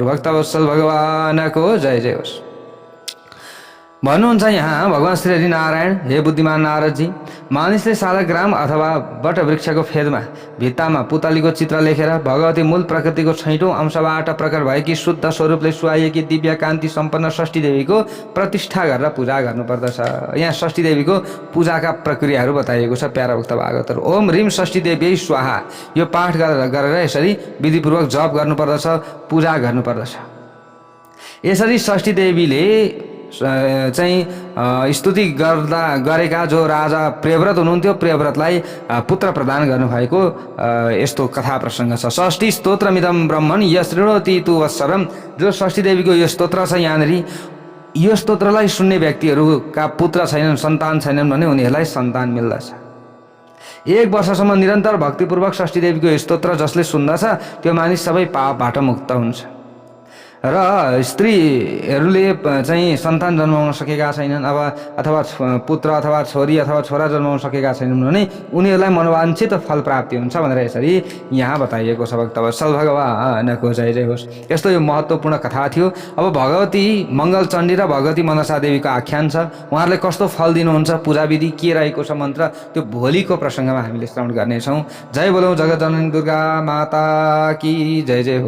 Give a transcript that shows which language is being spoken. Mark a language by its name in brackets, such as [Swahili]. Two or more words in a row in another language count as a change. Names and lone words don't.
[Nepali] भक्तवत्सल भगवानको जय जय होस्। भन्नुहुन्छ यहाँ भगवान श्री हरि नारायण, हे बुद्धिमान नारदजी, मानिसले सालग्राम अथवा वटवृक्षको फेदमा भित्तामा पुतलीको चित्र लेखेर भगवती मूल प्रकृतिको 6औं अंशबाट प्रकट भएकी शुद्ध स्वरूपले सुहाइएकी दिव्य कान्ति सम्पन्न षष्ठी देवीको प्रतिष्ठा गरेर पूजा गर्नुपर्दछ। यहाँ षष्ठी देवीको पूजाका प्रक्रियाहरू बताइएको छ प्यारा भक्त भागवतहरू। [Sanskrit] ओम ह्रीम षष्ठी देवी स्वाहा, [Nepali] यो पाठ गरेर यसरी विधिपूर्वक जप गर्नुपर्दछ, पूजा गर्नुपर्दछ। यसरी षष्ठी देवीले चाहिँ स्तुति गरेका जो राजा प्रियव्रत हुनुहुन्थ्यो, प्रियव्रतलाई पुत्र प्रदान गर्नुभएको यस्तो कथा प्रसङ्ग छ। [Sanskrit] षष्ठी स्तोत्रमिदं ब्रह्मन् यशृणोति तु वत्सरम्। [Nepali] जो षष्ठी देवीको यो स्तोत्र छ यहाँनिर, यो स्तोत्रलाई सुन्ने व्यक्तिहरूका पुत्र छैनन्, सन्तान छैनन् भने उनीहरूलाई सन्तान मिल्दछ। 1 वर्षसम्म निरन्तर भक्तिपूर्वक षष्ठी देवीको यो स्तोत्र जसले सुन्दछ त्यो मानिस सबै पापबाट मुक्त हुन्छ। र स्त्रीहरूले चाहिँ सन्तान जन्माउन सकेका छैनन् अब, अथवा पुत्र अथवा छोरी अथवा छोरा जन्माउन सकेका छैनन् भने उनीहरूलाई मनोवाञ्छित फल प्राप्ति हुन्छ भनेर यसरी यहाँ बताइएको छ। भक्तवत्सल भगवानको जय जय होस्। यस्तो यो महत्त्वपूर्ण कथा थियो। अब भगवती मङ्गलचण्डी र भगवती मनसा देवीको आख्यान छ। उहाँहरूले कस्तो फल दिनुहुन्छ, पूजाविधि के रहेको छ, मन्त्र, त्यो भोलिको प्रसङ्गमा हामीले श्रवण गर्नेछौँ। जय बोलौँ जगत जननी दुर्गा माता की जय जय हो।